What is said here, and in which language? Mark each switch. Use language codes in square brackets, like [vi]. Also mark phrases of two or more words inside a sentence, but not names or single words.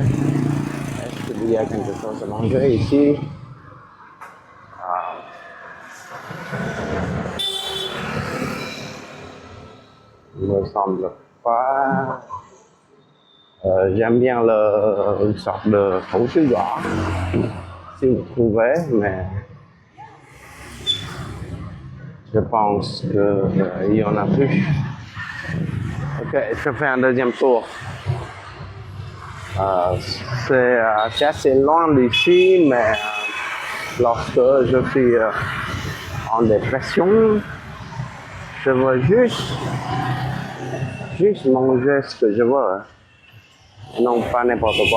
[fr] Est-ce qu'il y a quelque chose à manger ici? Il ne me semble pas. J'aime bien une sorte de khẩu sứ gõ, si vous trouvez, mais je pense qu'il y en a plus. Ok, je fais un deuxième tour. C'est assez loin d'ici, mais lorsque je suis en dépression, je veux juste manger ce que je veux, et non pas n'importe quoi.